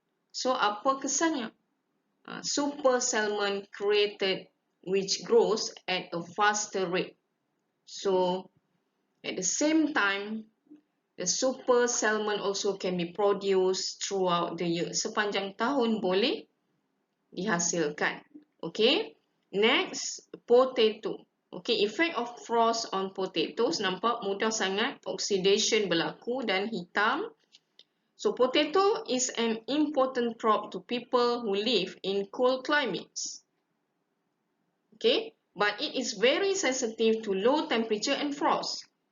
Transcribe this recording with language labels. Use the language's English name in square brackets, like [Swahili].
[Malay] So apa kesannya? [English] Super salmon created which grows at a faster rate. So at the same time, the super salmon also can be produced throughout the year. [Malay] Sepanjang tahun boleh dihasilkan. [English] Okay. Next, potato. [Malay] Okay, [English] effect of frost on potatoes. [Malay] Nampak mudah sangat oxidation berlaku dan hitam. [English] So potato is an important crop to people who live in cold climates. Okay, but it is very sensitive to low temperature and frost.